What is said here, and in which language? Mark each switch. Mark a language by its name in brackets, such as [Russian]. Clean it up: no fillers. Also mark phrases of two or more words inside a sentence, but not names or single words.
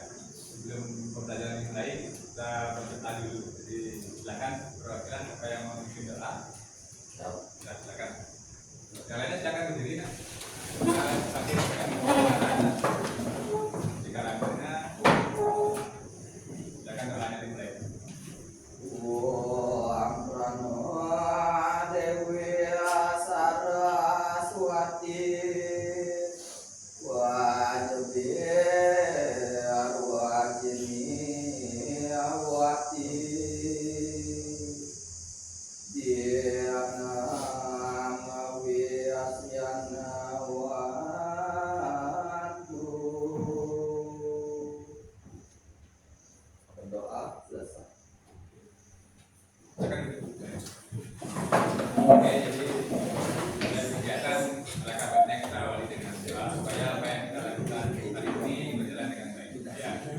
[Indonesian] Sebelum pembelajaran yang lain, kita berdoa dulu. Jadi silakan perwakilan siapa yang mau memimpin doa. Ya, silakan. Yang lainnya silakan berdiri. Nah, sambil silakan jika rambutnya silakan doanya dimulai. [Sanskrit] Om Prano Dewi Saraswati Wajabi Arwajini Awati Diana Mawiasyana Watu. [Indonesian] Berdoa selesai. Oke, jadi kegiatan ala kabarnya kita awali dengan doa supaya apa yang kita lakukan hari ini berjalan dengan baik ya.